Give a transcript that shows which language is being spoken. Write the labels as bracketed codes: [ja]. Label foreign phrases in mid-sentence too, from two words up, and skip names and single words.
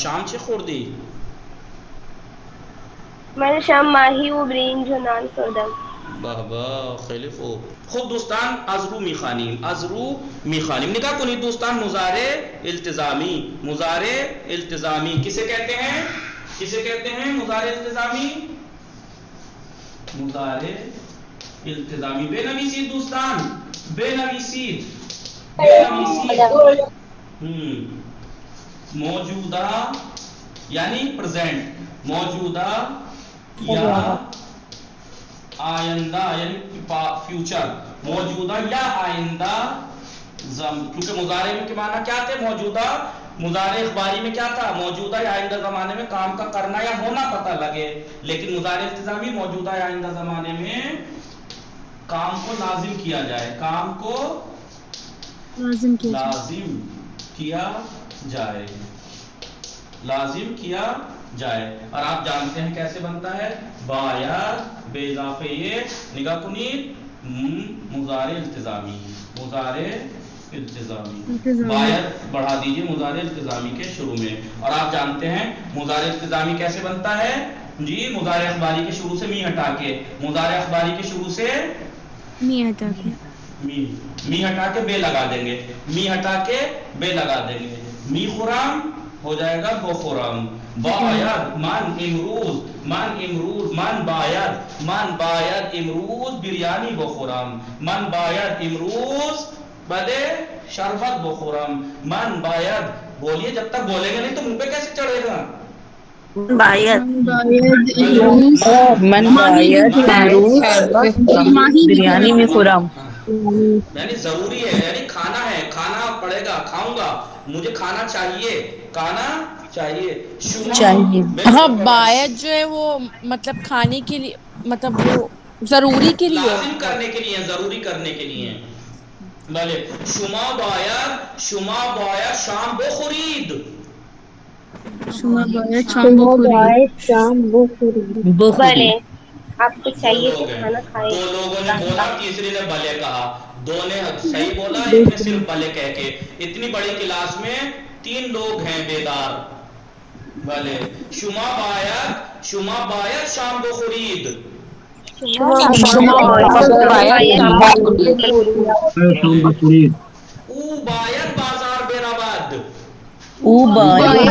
[fa] شام چه خوردی؟ من شام ماهی و برنج و نان خوردم. بابا خیلی خوب. خب دوستان از رو میخوانیم، از رو میخوانیم. نگاه کنید دوستان، [ur] مضارع التزامی، مضارع التزامی کسے کہتے ہیں؟ کسے کہتے ہیں مضارع التزامی؟ [fa] مضارع التزامی بے نویسید دوستان، بے نویسید، بے نویسید. [ur] موجودہ یعنی پریزنٹ، موجودہ یا آئندہ یعنی فیوچر، موجودہ یا آئندہ کیونکہ مضارع میں کے معنی کیا تھے؟ موجودہ، مضارع اخباری میں کیا تھا؟ موجودہ یا آئندہ زمانے میں کام کا کرنا یا ہونا پتہ لگے، لیکن مضارع التزامی موجودہ یا آئندہ زمانے میں کام کو لازم کیا جائے، کام کو لازم کیا جائے، لازم کیا جائے. اور آپ جانتے ہیں کیسے بنتا ہے؟ [fa] باید بے اضافے [ur] یہ [fa] نگاہ کنید [ur] مضارع التزامی، مضارع التزامی، باید بڑھا دیجئے مضارع التزامی کے شروع میں. اور آپ جانتے ہیں مضارع التزامی کیسے بنتا ہے؟ جی مضارع اخباری کے شروع سے می ہٹا کے، مضارع اخباری کے شروع سے می ہٹا کے بے لگا دیں گے، می ہٹا کے بے لگا دیں گے. [fa] می خرام [ur] ہو جائے گا [fa] بو خرام. باید من امروز، من امروز، من باید امروز بریانی بخورم، من باید امروز بلے شربت بخورم، من باید. [ur] بولیے، جب تک بولیں گے نہیں تو منہ پہ کیسے چڑھے گا؟ [fa] باید من باید امروز بریانی میں خورم. [ur] یعنی ضروری ہے، یعنی کھانا ہے، کھانا پڑے گا، کھاؤں گا، مجھے کھانا چاہیے، کھانا چاہیے. ہاں باید جو ہے وہ مطلب کھانے کے لیے، مطلب وہ ضروری کے لیے، لازم کرنے کے لیے، ضروری کرنے کے لیے. [fa] بلے شما باید شام بخورید، شما باید شام بخورید. [ur] بله آپ کو چاہیے کہ کھانا کھائیں. دو لوگوں نے بولا، تیسری نے بلے کہا، دو نے صحیح بولا، ایک نے صرف بلے کہہ کے. اتنی بڑی کلاس میں 3 لوگ ہیں بیدار. [fa] بلے شما باید شام بخورید، او باید بازار برود، او باید